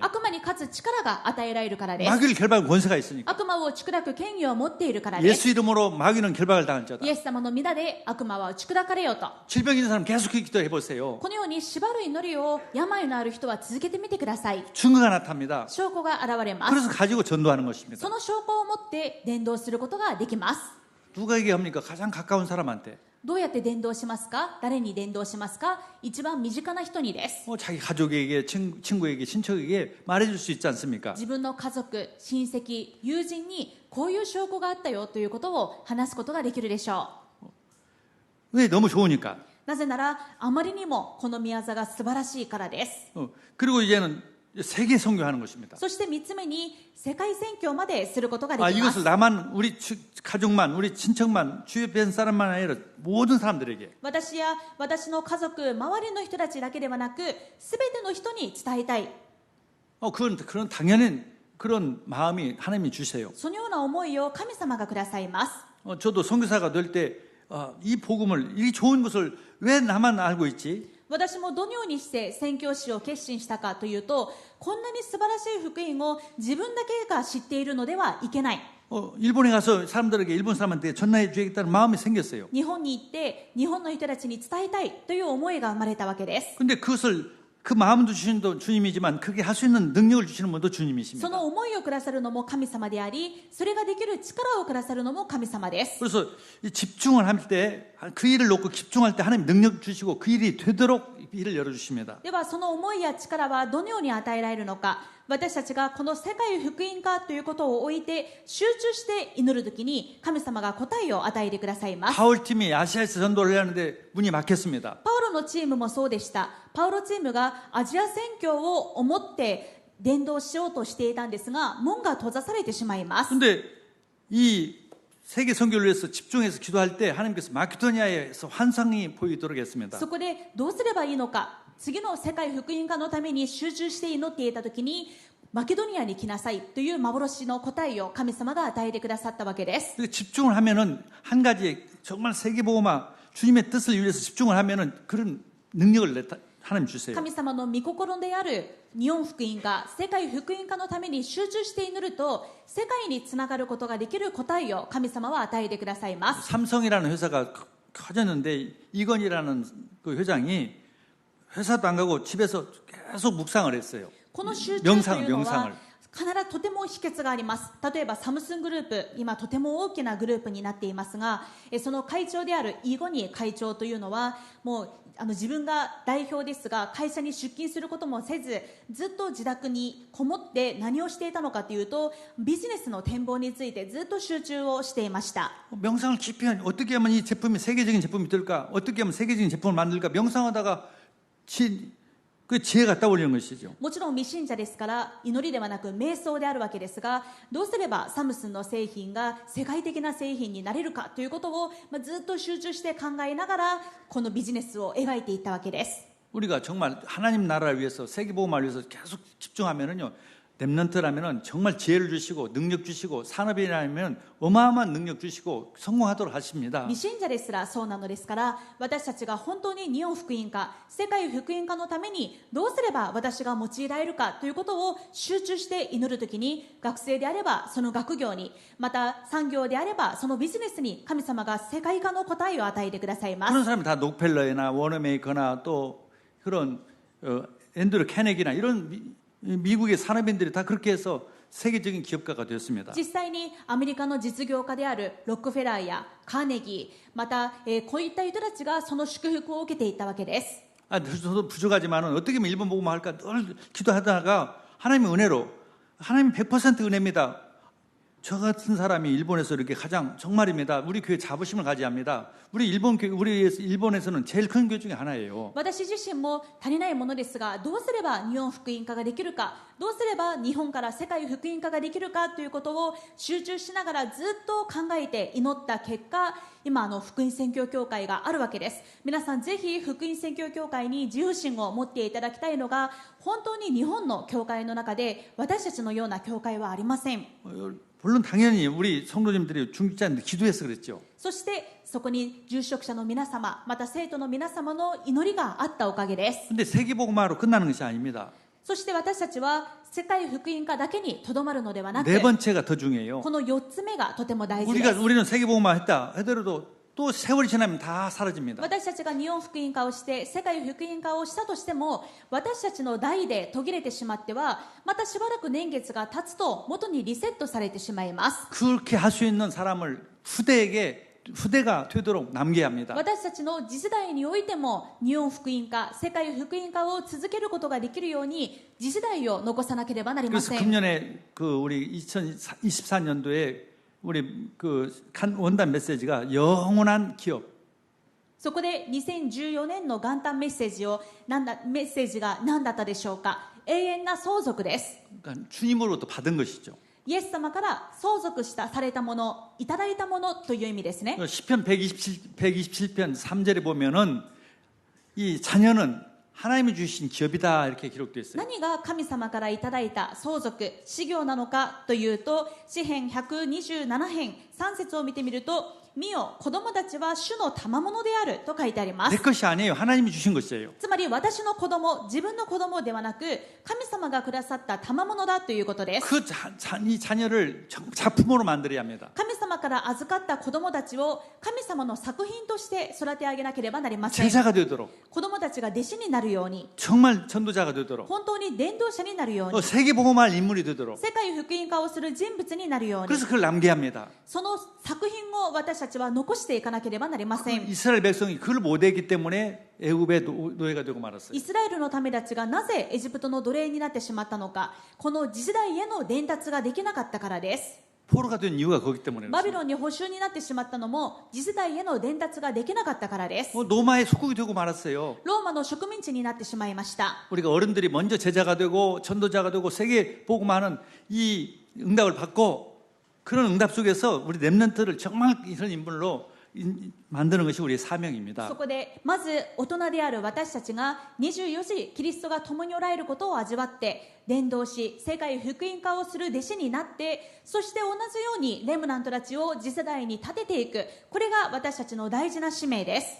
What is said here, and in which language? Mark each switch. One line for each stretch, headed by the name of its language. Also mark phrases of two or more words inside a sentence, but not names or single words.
Japanese: 悪魔に勝つ力が与えられるからです。
Korean: 마귀를 결박할 권세가 있으니까.
Japanese: 悪魔を打ち砕く権威を持っているからです。
Korean: 예수 이름으로 마귀는 결박을 당할 자다.
Japanese: イエス様の皆で悪魔は打ち砕かれようと。
Korean: 질병 있는 사람 계속 기도해 보세요.
Japanese: このように縛る祈りを病のある人は続けてみてください。
Korean: 증거가 나타납니다.
Japanese: 証拠が現れます。
Korean: 그래서 가지고 전도하는 것입니다.
Japanese: その証拠を持って伝道することができます。
Korean: 누가 얘기합니까? 가장 가까운 사람한테.
Japanese: どうやって伝道しますか？誰に伝道しますか？一番身近な人にです。
Korean: 자기 가족에게, 친구에게, 친척에게 말해줄 수 있지 않습니까?
Japanese: 自分の家族、親戚、友人にこういう証拠があったよということを話すことができるでしょ
Korean: 왜? 너무 좋으니까.
Japanese: う。なぜならあまりにもこの宮座が素晴らしいからです。
Korean: 그리고 이제는 세계 선교하는 것입니다.
Japanese: そして3つ目に世界宣教まですることができます。
Korean: 이것을 나만, 우리 가족만, 우리 친척만, 주변 사람만 아니라 모든 사람들에게.
Japanese: 私や私の家族、周りの人たちだけではなく全ての人に伝えたい。
Korean: 그런 당연한 그런 마음이 하나님이 주세요.
Japanese: そのような思いを神様がくださいます。
Korean: 저도 선교사가 될 때 이 복음을, 이 좋은 것을 왜 나만 알고 있지?
Japanese: 私もどのようにして宣教師を決心したかというと、こんなに素晴らしい福音を自分だけが知っているのではいけない。
Korean: 일본에 가서 사람들에게 일본 사람한테 전하해 주겠다는 마음이 생겼어요.
Japanese: 日本に行って日本の人たちに伝えたいという思いが生まれたわけです。
Korean: 근데 그 마음도 주신 분 주님이지만 그게 할 수 있는 능력을 주시는 분도
Japanese: そ
Korean: 주님이십니다.
Japanese: の思いをくださるのも神様であり、それができる力をくださるのも神様です。
Korean: 그래서 이 집중을 할 때 그 일을 놓고 집중할 때 하나님 능력 주시고 그 일이 되도록 길을 열어주십니다.
Japanese: ではその思いや力はどのように与えられるのか、私たちがこの世界福音化ということを置いて集中して祈るときに神様が答えを与えてくださいます。
Korean: 바울팀이 아시아에서 전도를 하는데 문이 막혔습니다.
Japanese: パウロのチームもそうでした。パウロチームがアジア宣教を思って伝道しようとしていたんですが、門が閉ざされてしまいます。
Korean: 근데 이 세계 선교를 위해서 집중해서 기도할 때 하나님께서 마케도니아에서 환상이 보이도록 했습니다.
Japanese: そこでどうすればいいのか、次の世界福音化のために集中して祈っていたときに、マケドニアに来なさいという幻の答えを神様が与えてくださったわけです。
Korean: 집중을 하면은 한 가지에 정말 세계복음화 주님의 뜻을 위해서 집중을 하면은 그런 능력을 하나님 주세요.
Japanese: 神様の御心である日本福音化、世界福音化のために集中して祈ると、世界につながることができる答えを神様は与えてくださいます。
Korean: 삼성이라는 회사가 커졌는데 이건희라는 그 회장이 회사도 안 가고 집에서 계속 묵상을 했어요.
Japanese: この集中というの
Korean: 명상을.
Japanese: は必ずとても秘訣があります。例えばサムスングループ、今とても大きなグループになっていますが、その会長であるイゴニ会長というのはもう自分が代表ですが会社に出勤することもせず、ずっと自宅にこもって何をしていたのかというと、ビジネスの展望についてずっと集中をしていました。
Korean: 명상을 깊이 하니 어떻게 하면 이 제품이 세계적인 제품이 될까? 어떻게 하면 세계적인 제품을 만들까? 명상하다가 그 지혜가 떠올리는 것이죠.
Japanese: もちろん未信者ですから祈りではなく瞑想であるわけですが、どうすればサムスンの製品が世界的な製品になれるかということをずっと集中して考えながらこのビジネスを描いていったわけです。
Korean: 우리가 정말 하나님 나라를 위해서 세계복음화를 위해서 계속 집중하면은요. 렘넌트라면은 정말 지혜를 주시고 능력 주시고 산업이라면 어마어마한 능력 주시고 성공하도록 하십니다.
Japanese: 未信者ですらそうなのですから、私たちが本当に日本福音化、世界福音化のためにどうすれば私が用いられるかということを集中して祈るときに、学生であればその学業に、また産業であればそのビジネスに神様が世界化の答えを与えてくださいます。
Korean: 그런 사람이 다 록펠러나 워너메이커나 또 그런 앤드류 캐네기나 이런 미국의 산업인들이 다 그렇게 해서 세계적인 기업가가 되었습니다.
Japanese: 実際にアメリカの実業家であるロックフェラーやカーネギー、また、こういった人たちがその祝福を受けていったわけです。
Korean: 저도 부족하지만은 어떻게 하면 일본 복음화 할까 늘 기도하다가 하나님의 은혜로 하나님 100% 은혜입니다. 저 같은 사람이 일본에서 이렇게 가장 정말입니다. 우리 교회 자부심을 가져야 합니다. 우리 일본에서는 제일 큰 교회 중에 하나예요.
Japanese: 私自身も足りないものですが、どうすれば日本福音化ができるか、どうすれば日本から世界福音化ができるかということを集中しながらずっと考えて祈った結果、今福音宣教協会があるわけです。皆さんぜひ福音宣教協会に自由心を持っていただきたいのが、本当に日本の教会の中で私たちのような教会はありません。
Korean: 물론 당연히 우리 성도님들이 중직자인데 기도해서 그랬죠.
Japanese: そしてそこに住職者の皆様、また生徒の皆様の祈りがあったおかげです。
Korean: 근데 세계복음화로 끝나는 것이 아닙니다.
Japanese: そして私たちは世界福音化だけにとどまるのではなく、
Korean: 네 번째가 더 중요해요.
Japanese: この4つ目がとても大事です。
Korean: 우리는 세계복음화 했다 하더라도 또 세월이 지나면 다 사라집니다.
Japanese: 私たちが日本福音化をして世界福音化をしたとしても、私たちの代で途切れてしまっては、またしばらく年月が経つと元にリセットされてしまいます。
Korean: 그렇게 할 수 있는 사람을 후대가 되도록 남겨야 합니다.
Japanese: 私たちの次世代においても日本福音化、世界福音化を続けることができるように次世代を残さなければなりま
Korean: 그래서
Japanese: せん。
Korean: 금년에 우리 2024년도에 우리 원단 메시지가 영원한 기업.
Japanese: そこで2014年の元旦メッセージが何だったでしょうか。永遠な相続です。
Korean: 그러니까 주님으로부터 받은 것이죠.
Japanese: イエス様から相続されたもの、いただいたものという意味ですね。
Korean: 시편 127편 3절에 보면은 이 자녀는 하나님이 주신 기업이다 이렇게 기록되어 있어요.
Japanese: 何が神様からいただいた相続、事業なのかというと、詩編127編3節を見てみると、見よ、子供たちは主の賜物であると書いてありま
Korean: 내
Japanese: す。
Korean: 것이 아니에요. 하나님이 주신 것이에요.
Japanese: つまり私の子供、自分の子供ではなく、神様がくださった賜物だということです。
Korean: 이 자녀를 작품으로 만들어야 합니다.
Japanese: 神様から預かった子供たちを神様の作品として育て上げなければなりません。
Korean: 제자가 되도록.
Japanese: 子供たちが弟子になるるように、
Korean: 정말 전도자가 되도록
Japanese: 本当に伝道者になるように、
Korean: 세계 복음할 인물이 되도록
Japanese: 世界福音化をする人物になるように、
Korean: 그래서 그걸 남겨야 합니다.
Japanese: その作品を私たちは残していかなければなりません。
Korean: 이스라엘 백성이 그걸 못했기 때문에 애굽의 노예가 되고 말았어요.
Japanese: イスラエルの民たちがなぜエジプトの奴隷になってしまったのか、この次世代への伝達ができなかったからです。
Korean: 포로가 된 이유가 거기 때문에
Japanese: バビロンに捕囚になってしまったのも次世代への伝達ができなかったからです。
Korean: 노마의 속국이 되고 말았어요.
Japanese: ローマの植民地になってしまいました。
Korean: 우리가 어른들이 먼저 제자가 되고 전도자가 되고 세계 복음하는 이 응답을 받고 그런 응답 속에서 우리 렘넌트를 정말 이런 인물로 만드는 것이 우리의 사명입니다.
Japanese: そこでまず大人である私たちが24時キリストが共におられることを味わって伝道し世界福音化をする弟子になって、そして同じようにレムナントたちを次世代に立てていく、これが私たちの大事な使命です。